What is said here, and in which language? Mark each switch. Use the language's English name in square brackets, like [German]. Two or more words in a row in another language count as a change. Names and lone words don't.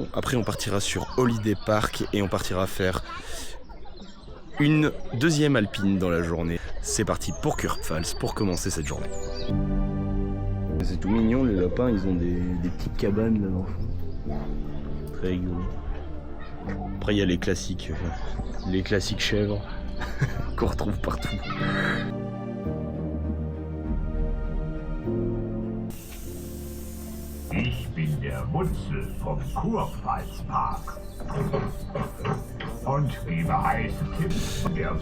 [French] Après on partira sur Holiday Park et on partira faire une deuxième alpine dans la journée. C'est parti pour Kurpfalz pour commencer cette journée. C'est tout mignon, les lapins, ils ont des petites cabanes là dans le fond. Très rigolo. Après il y a les classiques chèvres qu'on retrouve partout. [German] Ich bin der Mutzel vom Kurpfalzpark und gebe heiße Tipps von der